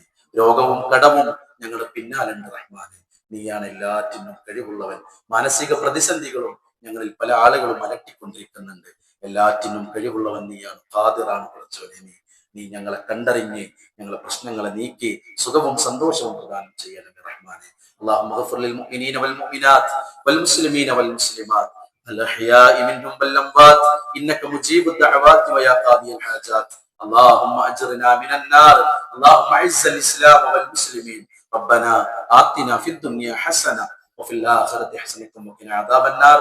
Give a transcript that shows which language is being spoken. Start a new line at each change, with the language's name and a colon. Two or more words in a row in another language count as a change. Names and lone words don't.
Malayalam: രോഗവും കടവും ഞങ്ങളുടെ പിന്നാലുണ്ട് റഹ്മാനെ. നീയാണ് എല്ലാറ്റിനും കഴിവുള്ളവൻ. മാനസിക പ്രതിസന്ധികളും ഞങ്ങളിൽ പല ആളുകളും അലട്ടിക്കൊണ്ടിരിക്കുന്നുണ്ട്. എല്ലാറ്റിനും കഴിവുള്ളവൻ നീയാണ്. ഖാദിറാണ് പടച്ചവനെ. നീ ഞങ്ങളെ കണ്ടറിഞ്ഞ് ഞങ്ങളെ പ്രശ്നങ്ങളെ നീക്കി സുഖവും സന്തോഷവും പ്രദാനം ചെയ്യണമേ റഹ്മാനെ.
Arabic: اللهم اغفر للمؤمنين والمؤمنات والمسلمين والمسلمات الأحياء منهم والأموات إنك مجيب الدعوات ويا قاضي الحاجات. اللهم أجرنا من النار. اللهم أعز الإسلام والمسلمين. ربنا آتنا في الدنيا حسنة وفي الآخرة حسنة وقنا عذاب النار.